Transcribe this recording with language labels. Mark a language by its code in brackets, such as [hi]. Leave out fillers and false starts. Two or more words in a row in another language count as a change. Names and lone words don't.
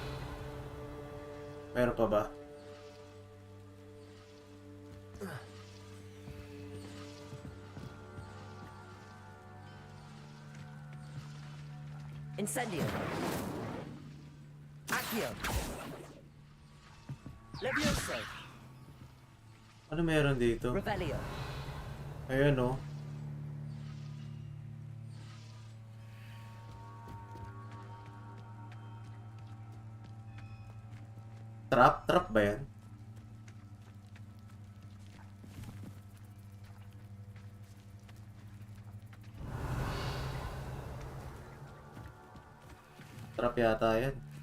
[tl] Meron pa ba? Incendio. Accio. Levioso. Ano meron dito? Revelio. Ayan oh. Trap ba yan? Trap yata yan.